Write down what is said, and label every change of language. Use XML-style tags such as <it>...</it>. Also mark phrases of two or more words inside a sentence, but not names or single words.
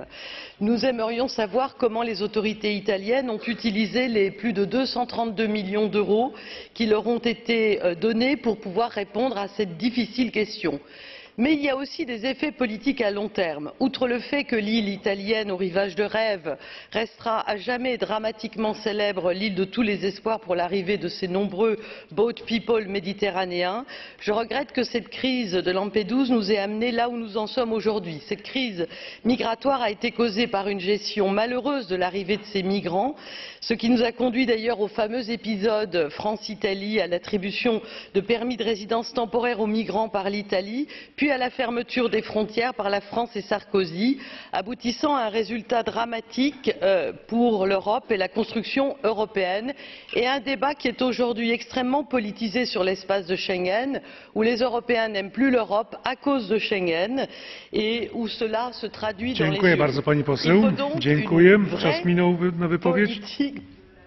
<fr>Nous aimerions savoir comment les autorités italiennes ont utilisé les plus de 232 millions d'euros qui leur ont été donnés pour pouvoir répondre à cette difficile question. Mais il y a aussi des effets politiques à long terme. Outre le fait que l'île italienne aux rivages de rêve restera à jamais dramatiquement célèbre, l'île de tous les espoirs pour l'arrivée de ces nombreux boat people méditerranéens, je regrette que cette crise de Lampedusa nous ait amenés là où nous en sommes aujourd'hui. Cette crise migratoire a été causée par une gestion malheureuse de l'arrivée de ces migrants, ce qui nous a conduit d'ailleurs au fameux épisode France-Italie, à l'attribution de permis de résidence temporaire aux migrants par l'Italie, puis à la fermeture des frontières par la France et Sarkozy, aboutissant à un résultat dramatique pour l'Europe et la construction européenne, et un débat qui est aujourd'hui extrêmement politisé sur l'espace de Schengen, où les Européens n'aiment plus l'Europe à cause de Schengen et où cela se traduit dans les urnes.</fr> <pl>Dziękuję bardzo pani poseł. Dziękuję. Czas minął na wypowiedź.</pl>